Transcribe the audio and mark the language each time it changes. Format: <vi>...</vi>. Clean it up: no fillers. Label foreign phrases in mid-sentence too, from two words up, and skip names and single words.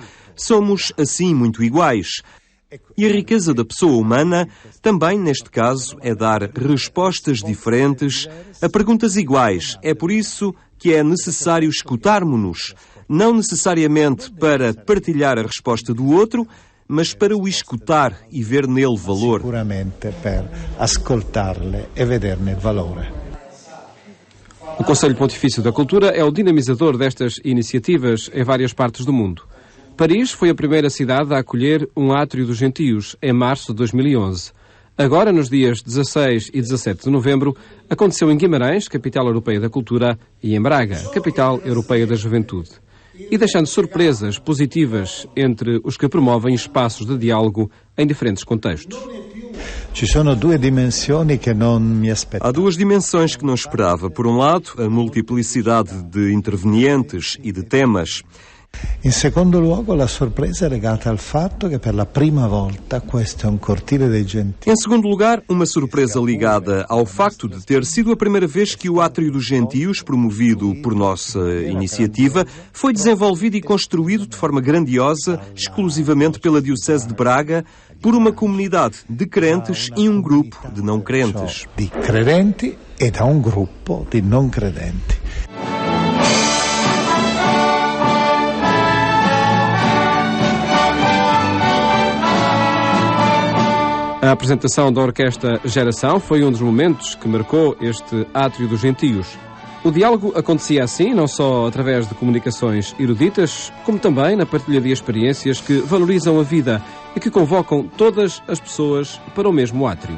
<pt>Somos, assim, muito iguais. E a riqueza da pessoa humana, também neste caso, é dar respostas diferentes a perguntas iguais. É por isso que é necessário escutarmos-nos, não necessariamente para partilhar a resposta do outro, mas para o escutar e ver nele valor.</pt> <it>Sicuramente per ascoltarle e vederne valore.</it> <pt>O Conselho Pontifício da Cultura é o dinamizador destas iniciativas em várias partes do mundo. Paris foi a primeira cidade a acolher um Átrio dos Gentios em março de 2011. Agora, nos dias 16 e 17 de novembro, aconteceu em Guimarães, capital europeia da cultura, e em Braga, capital europeia da juventude. E deixando surpresas positivas entre os que promovem espaços de diálogo em diferentes contextos. Há duas dimensões que não esperava. Por um lado, a multiplicidade de intervenientes e de temas.</pt> <it>In secondo luogo, la sorpresa è legata al fatto che per la prima volta questo è un cortile dei gentili.</it> <pt>Em segundo lugar, uma surpresa ligada ao facto de ter sido a primeira vez que o Átrio dos Gentios, promovido por nossa iniciativa, foi desenvolvido e construído de forma grandiosa, exclusivamente pela Diocese de Braga, por uma comunidade de crentes e um grupo de não crentes.</pt> <it>Di credenti e da un gruppo di non credenti.</it> <pt>A apresentação da Orquestra Geração foi um dos momentos que marcou este Átrio dos Gentios. O diálogo acontecia assim, não só através de comunicações eruditas, como também na partilha de experiências que valorizam a vida e que convocam todas as pessoas para o mesmo átrio.</pt>